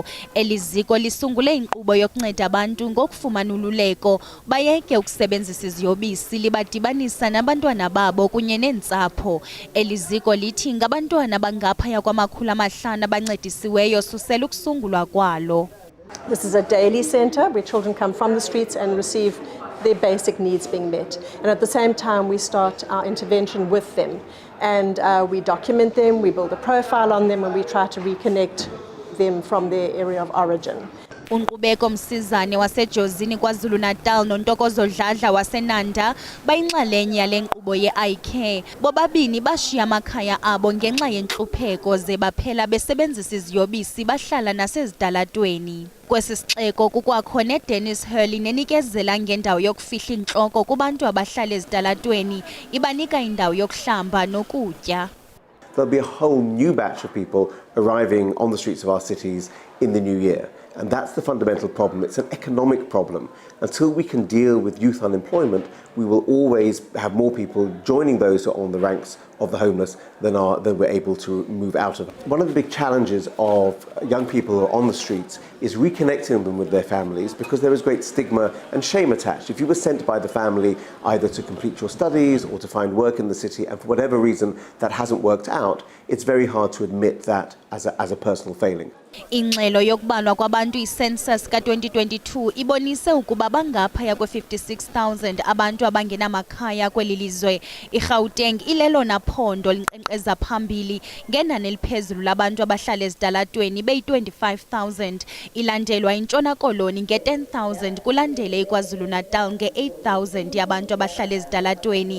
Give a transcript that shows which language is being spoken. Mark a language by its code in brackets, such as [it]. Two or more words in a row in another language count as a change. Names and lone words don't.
[xh] Eli ziko lisungule inkqubo yokunceda abantu ngokufumana ululeko, bayeke ukusebenzisa iziyobisi, dibanisa nabantwana babo kunye neentsapho. Eli ziko lithi ngabantwana abangaphaya kwama500 abancedisiweyo susela ukusungulwa kwalo. [en] This is a daily centre where children come from the streets and receive their basic needs being met. And at the same time we start our intervention with them. And we document them, we build a profile on them and we try to reconnect them from their area of origin. [xh] Unkqubeko Msizane wasejozini KwaZulu-Natal noNtokozo Dladla waseNanda bayinxalenye yale nkqubo ye-iCare. Bobabini bashiya amakhaya abo ngenxa yentlupheko ze baphela besebenzisa iziyobisi bahlala nasezitalatweni. Kwesi sixeko kukwakho ne-Dennis Haley nenikezela ngendawo yokufihla intloko kubantu abahlala ezitalatweni, ibanika indawo yokuhlamba nokutya. [en] There'll be a whole new batch of people arriving on the streets of our cities in the new year. And that's the fundamental problem. It's an economic problem. Until we can deal with youth unemployment, we will always have more people joining those who are on the ranks of the homeless than we're able to move out of. One of the big challenges of young people who are on the streets is reconnecting them with their families, because there is great stigma and shame attached. If you were sent by the family either to complete your studies or to find work in the city, and for whatever reason that hasn't worked out, it's very hard to admit that as a personal failing. [xh] Ingxelo yokubalwa kwabantu icensus ka-2022 ibonise ukuba bangaphaya kwe-56,000 abantu abangenamakhaya kweli lizwe. iGauteng ilelona phondo linkqenkqeza phambili ngenani eliphezulu labantu abahlala ezitalatweni beyi-25,000, ilandelwa iNtshona Koloni nge-10,000, kulandele iKwaZulu-Natal nge-8,000 yabantu abahlala ezitalatweni.